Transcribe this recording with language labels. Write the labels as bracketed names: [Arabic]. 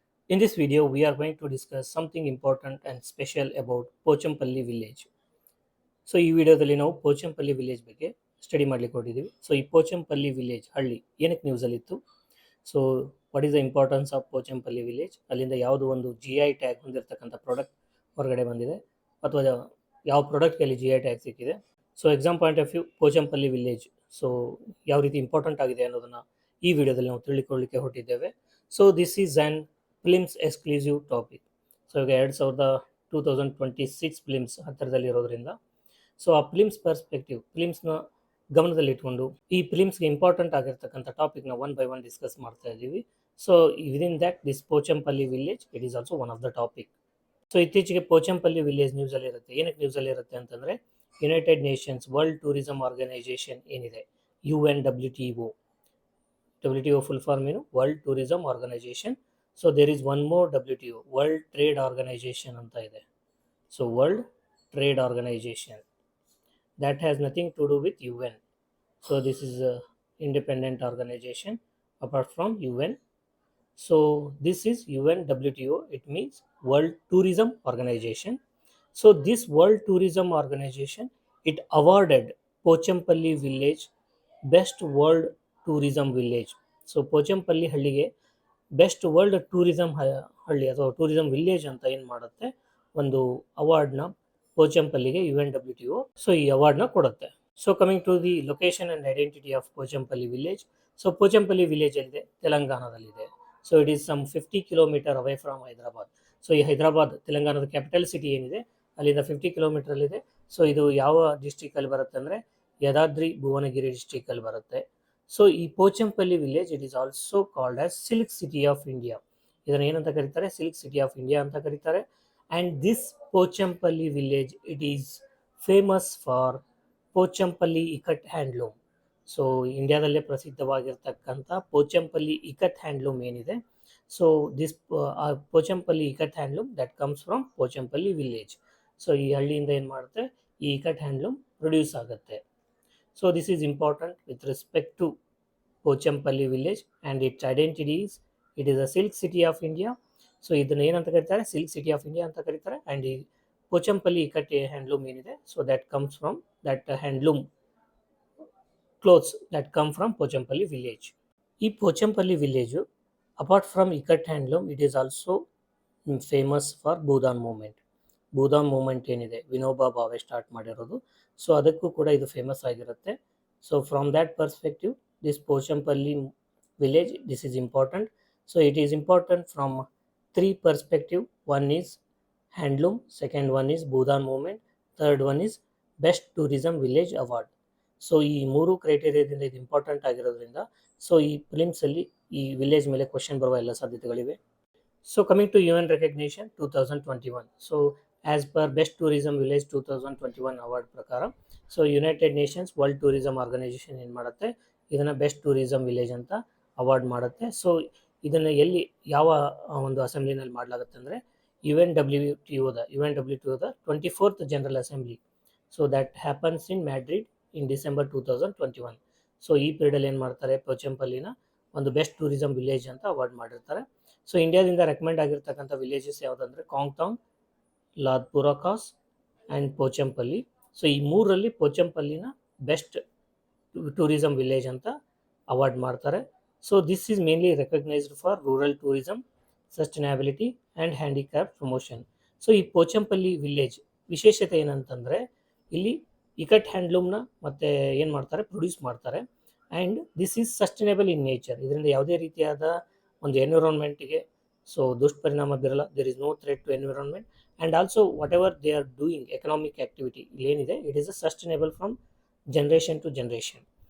[English] In this video, we are going to discuss something important and special about Pochampalli village. [Kannada] So ಈ ವಿಡಿಯೋದಲ್ಲಿ ನಾವು Pochampally village ಬಗ್ಗೆ study ಮಾಡ್ಲಿಕ್ಕೆ ಹೊರಟಿದ್ದೀವಿ. So ಈ Pochampally village ಹಳ್ಳಿ ಏನಕ್ಕೆ ನ್ಯೂಸಲ್ಲಿತ್ತು, so [English] what is the importance of Pochampalli village, [Kannada] ಅಲ್ಲಿಂದ ಯಾವುದು ಒಂದು GI ಟ್ಯಾಗ್ ಹೊಂದಿರತಕ್ಕಂಥ ಪ್ರಾಡಕ್ಟ್ ಹೊರಗಡೆ ಬಂದಿದೆ ಅಥವಾ ಯಾವ ಪ್ರಾಡಕ್ಟ್ಗೆ ಅಲ್ಲಿ GI ಟ್ಯಾಗ್ ಸಿಕ್ಕಿದೆ. So [English] exam point of view [Kannada] Pochampally village so ಯಾವ ರೀತಿ ಇಂಪಾರ್ಟೆಂಟ್ ಆಗಿದೆ ಅನ್ನೋದನ್ನು ಈ ವಿಡಿಯೋದಲ್ಲಿ ನಾವು ತಿಳಿದುಕೊಳ್ಳಲಿಕ್ಕೆ ಹೊರಟಿದ್ದೇವೆ. So [English] This is an prelims exclusive topic. [Kannada] So ಈಗ 2026 ಫಿಲಿಮ್ಸ್ ಹತ್ತಿರದಲ್ಲಿರೋದ್ರಿಂದ ಸೊ ಆ ಫಿಲಿಮ್ಸ್ ಪರ್ಸ್ಪೆಕ್ಟಿವ್, ಫಿಲಿಮ್ಸ್ನ ಗಮನದಲ್ಲಿಟ್ಕೊಂಡು ಈ ಫಿಲಿಮ್ಸ್ಗೆ ಇಂಪಾರ್ಟೆಂಟ್ ಆಗಿರ್ತಕ್ಕಂಥ ಟಾಪಿಕ್ನ ಒನ್ ಬೈ ಒನ್ ಡಿಸ್ಕಸ್ ಮಾಡ್ತಾ ಇದ್ದೀವಿ. [English] So within that this Pochampalli village it is also one of the topic. [Kannada] So ಇತ್ತೀಚೆಗೆ ಪೋಚಂಪಲ್ಲಿ ವಿಲೇಜ್ ನ್ಯೂಸಲ್ಲಿ ಇರುತ್ತೆ. ಏನಕ್ಕೆ ನ್ಯೂಸಲ್ಲಿ ಇರುತ್ತೆ ಅಂತಂದರೆ, United Nations world tourism organisation ಏನಿದೆ UNWTO, WTO ಫುಲ್ ಫಾರ್ಮ್ ಏನು, world tourism organisation. [English] so there is one more WTO, world trade organization [Kannada] ಅಂತ ಇದೆ. [English] So world trade organization that has nothing to do with UN. So this is a independent organization apart from UN. So this is UNWTO, it means World Tourism Organization. So this World Tourism Organization, it awarded Pochampalli village best world tourism village. [Kannada] So Pochampalli ಹಳ್ಳಿಗೆ best world tourism ಹಳ್ಳಿ ಅಥವಾ tourism village ಅಂತ ಏನು ಮಾಡುತ್ತೆ, ಒಂದು ಅವಾರ್ಡ್ನ ಪೋಚಂಪಲ್ಲಿಗೆ UNWTO so ಈ ಅವಾರ್ಡ್ನ ಕೊಡುತ್ತೆ. [English] So coming to the location and identity of Pochampalli village. So Pochampalli village [Kannada] ಎಲ್ಲಿದೆ, ತೆಲಂಗಾಣದಲ್ಲಿದೆ. [English] So it is some 50 kilometre away from Hyderabad. [Kannada] So ಈ ಹೈದರಾಬಾದ್ ತೆಲಂಗಾಣದ ಕ್ಯಾಪಿಟಲ್ ಸಿಟಿ ಏನಿದೆ ಅಲ್ಲಿಂದ 50 ಕಿಲೋಮೀಟರಲ್ಲಿದೆ. ಸೊ ಇದು ಯಾವ ಡಿಸ್ಟ್ರಿಕ್ಟಲ್ಲಿ ಬರುತ್ತೆ ಅಂದರೆ ಯದಾದ್ರಿ ಭುವನಗಿರಿ ಡಿಸ್ಟ್ರಿಕ್ಟಲ್ಲಿ ಬರುತ್ತೆ. [English] So ಈ Pochampalli village it is also called as silk city of India. [Kannada] ಇದನ್ನು ಏನಂತ ಕರೀತಾರೆ, ಸಿಲ್ಕ್ ಸಿಟಿ ಆಫ್ ಇಂಡಿಯಾ ಅಂತ ಕರೀತಾರೆ. [English] And this Pochampalli village, it is famous for Pochampalli ikat handloom. So [Kannada] ಇಂಡಿಯಾದಲ್ಲೇ ಪ್ರಸಿದ್ಧವಾಗಿರ್ತಕ್ಕಂಥ Pochampally ikat handloom ಏನಿದೆ, [English] So this Pochampalli ikat handloom that comes from Pochampalli village. [Kannada] So ಈ ಹಳ್ಳಿಯಿಂದ ಏನು ಮಾಡುತ್ತೆ, ಈ ಇಕಟ್ ಹ್ಯಾಂಡ್ಲೂಮ್ ಪ್ರೊಡ್ಯೂಸ್ ಆಗುತ್ತೆ. [English] So this is important with respect to Pochampally village and its identities. It is a silk city of India. So [Kannada] ಇದನ್ನು ಏನಂತ ಕರೀತಾರೆ, [English] Silk city of India ಅಂತ ಕರೀತಾರೆ. And ಈ ಪೋಚಂಪಲ್ಲಿ ಇಕಟ್ ಹ್ಯಾಂಡ್ಲೂಮ್ ಏನಿದೆ, so that comes from that handloom clothes that come from Pochampally village. ಈ Pochampally village apart from ikat handloom it is also famous for Bhoodan movement. [Kannada] ಭೂದಾನ್ moment ಏನಿದೆ Vinoba Bhave start ಮಾಡಿರೋದು, ಸೊ ಅದಕ್ಕೂ ಕೂಡ ಇದು ಫೇಮಸ್ ಆಗಿರುತ್ತೆ. [English] So from that perspective this Pochampally village this is important. So it is important from 3 perspective. One is handloom, second one is Bhudan movement, third one is best tourism village award. [Kannada] So ಈ 3 ಕ್ರೈಟೇರಿಯಾದಿಂದ ಇದು important ಆಗಿರೋದ್ರಿಂದ so ಈ ಫಿಲಿಮ್ಸಲ್ಲಿ ಈ village ಮೇಲೆ question ಬರುವ ಎಲ್ಲ ಸಾಧ್ಯತೆಗಳಿವೆ. So coming to UN recognition 2021. So as per best tourism village 2021 award ಪ್ರಕಾರ, so United Nations world tourism organisation ಏನು ಮಾಡುತ್ತೆ, ಇದನ್ನು ಬೆಸ್ಟ್ ಟೂರಿಸಮ್ ವಿಲೇಜ್ ಅಂತ ಅವಾರ್ಡ್ ಮಾಡುತ್ತೆ. ಸೊ ಇದನ್ನು ಎಲ್ಲಿ ಯಾವ ಒಂದು ಅಸೆಂಬ್ಲಿನಲ್ಲಿ ಮಾಡಲಾಗುತ್ತೆ ಅಂದರೆ UNWTOದ 24th general assembly. [English] So that happens in Madrid in December 2021. [Kannada] So ಈ ಪೀರಿಯಡಲ್ಲಿ ಏನು ಮಾಡ್ತಾರೆ, ಪೋಚಂಪಲ್ಲಿನ ಒಂದು ಬೆಸ್ಟ್ ಟೂರಿಸಮ್ ವಿಲೇಜ್ ಅಂತ ಅವಾರ್ಡ್ ಮಾಡಿರ್ತಾರೆ. ಸೊ ಇಂಡಿಯಾದಿಂದ ರೆಕಮೆಂಡ್ ಆಗಿರ್ತಕ್ಕಂಥ villages ಯಾವುದಂದರೆ ಕಾಂಗ್ಟಾಂಗ್, ಲಾದ್ಪುರ cause and Pochampally. So ಈ 3ರಲ್ಲಿ ಪೋಚಂಪಲ್ಲಿನ ಬೆಸ್ಟ್ ಟೂರಿಸಮ್ ವಿಲೇಜ್ ಅಂತ ಅವಾರ್ಡ್ ಮಾಡ್ತಾರೆ. [English] So this is mainly recognized for rural tourism, sustainability and handicap promotion. [Kannada] So ಈ ಪೋಚಂಪಲ್ಲಿ ವಿಲೇಜ್ ವಿಶೇಷತೆ ಏನಂತಂದರೆ, ಇಲ್ಲಿ ಇಕಟ್ ಹ್ಯಾಂಡ್ಲೂಮ್ನ ಮತ್ತು ಏನು ಮಾಡ್ತಾರೆ, ಪ್ರೊಡ್ಯೂಸ್ ಮಾಡ್ತಾರೆ. [English] And this is sustainable in nature. [Kannada] ಇದರಿಂದ ಯಾವುದೇ ರೀತಿಯಾದ ಒಂದು ಎನ್ವಿರಾನ್ಮೆಂಟಿಗೆ ಸೊ ದುಷ್ಪರಿಣಾಮ ಬೀರಲ್ಲ. [English] There is no threat to environment. And also whatever they are doing economic activity ಇಲ್ಲೇನಿದೆ, it is a sustainable from generation to generation.